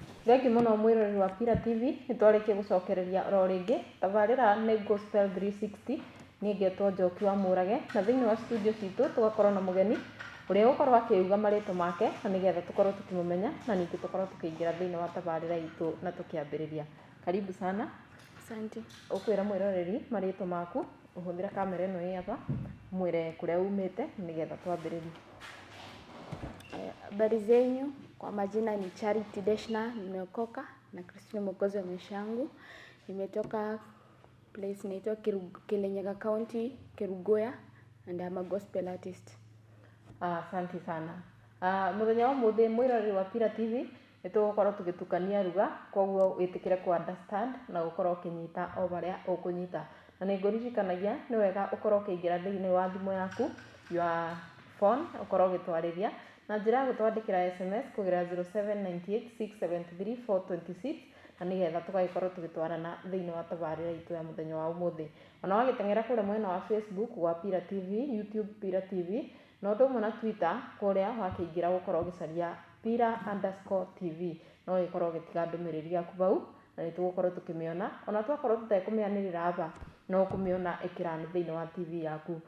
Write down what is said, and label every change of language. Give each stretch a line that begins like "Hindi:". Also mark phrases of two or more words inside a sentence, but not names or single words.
Kikuyu: Thengi muno mwirori wa Pira TV nitwarikie gucokereria ro ringi tabarira ni Gospel 360 ni ngetwo Njoki wa Murage na thiini wa studio citu tugakorwo na mugeni uria ukorwo akiuga marito make na nigetha tukorwo tukimumenya na ningi tukorwo tukiingira thiini wa tabarira itu na tukiambiriria.
Swahili: Karibu sana. Asante.
Kikuyu: Ukwira mwiroreri marito maku uhuthira kamera ino ii hapa mwire kuria umite nigetha twambiririe.
Swahili: Habari zenyu, kwa majina ni Charity Deshinah, nimeokoka na Kristo ni mwokozi wa maisha yangu. Nimetoka place inaitwa KIRINYAGA County, Kerugoya,
English: and I'm a gospel artist.
Swahili: Asante sana.
Kikuyu: Muthenya wa muthi mwirori wa Pira TV nitugukorwo tugitukania ruga koguo witikire ku understand na gukorwo kinyita o baria ukunyita. Na ninguririkanagia ni wega ukorwo ukiingira thiini wa thimu yaku
English: your phone
Kikuyu: ukorwo gitwariria na njira ya gutwandikira SMS kugira 0798673426 na nigetha tugagikorwo tugitwarana thiini wa tabarira itu ya muthenya wa umuthi. Ona wagitengera kule mwena wa Facebook wa Pira TV, YouTube Pira TV, no ndumwe na Twitter kuria wakiingira gukorwo gicaria Pira_TV no gikorwo gitiga ndumiriri yaku bau na nitugukorwo tukimiona ona twakorwo tutekumianirira hapa no kumiona ikirani thiini wa TV yaku.